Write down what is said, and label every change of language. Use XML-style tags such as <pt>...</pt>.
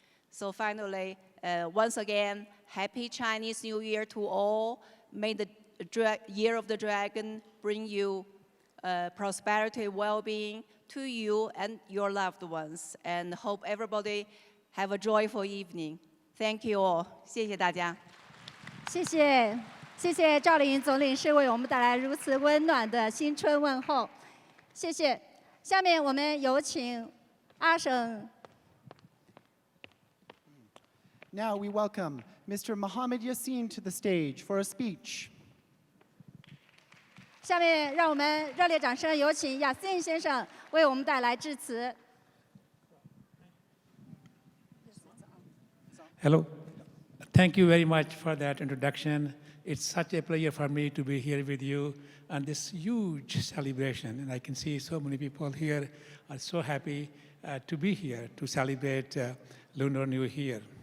<en>So finally, once again, Happy Chinese New Year to all. May the Year of the Dragon bring you prosperity, well-being to you and your loved ones. And hope everybody have a joyful evening. Thank you all.</en> <zh>谢谢大家。谢谢赵丽颖总领事为我们带来如此温暖的新春问候，谢谢。下面我们有请阿省。</zh> <en>Now we welcome Mr. Mohammed Yassin to the stage for a speech.</en> <zh>下面让我们热烈掌声有请亚信先生为我们带来致辞。</zh> <en>Hello. Thank you very much for that introduction. It's such a pleasure for me to be here with you on this huge celebration. And I can see so many people here are so happy to be here to celebrate Lunar New Year.</en>